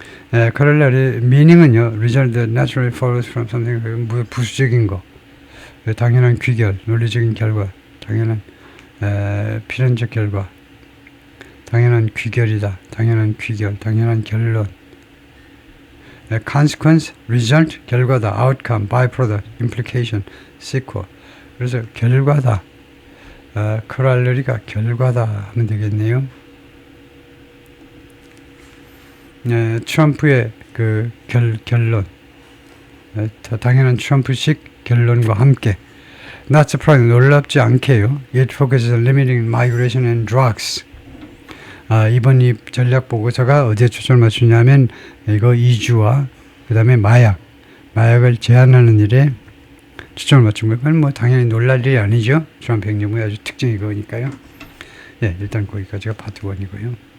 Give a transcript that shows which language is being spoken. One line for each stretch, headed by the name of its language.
Korean: corollary meaning은요,
English: result that naturally follows from something
Korean: 부수적인 거, 당연한 귀결, 논리적인 결과, 당연한 필연적 결과, 당연한 귀결이다, 당연한 결론.
English: consequence, result, 결과다, outcome, byproduct, implication, sequel.
Korean: 그래서 결과다, corollary가 결과다 하면 되겠네요. 트럼프의 그 결론, 당연한 트럼프식 결론과 함께,
English: not surprising,
Korean: 놀랍지 않게요.
English: It focuses on limiting migration and drugs.
Korean: 이번 이 전략 보고서가 어디에 초점을 맞추냐면 이거 이주와 그 다음에 마약을 제한하는 일에 초점을 맞춘 거예요. 그건 뭐 당연히 놀랄 일이 아니죠. 트럼프 행정부의 아주 특징이 그거니까요. 일단 거기까지가 파트 1이고요.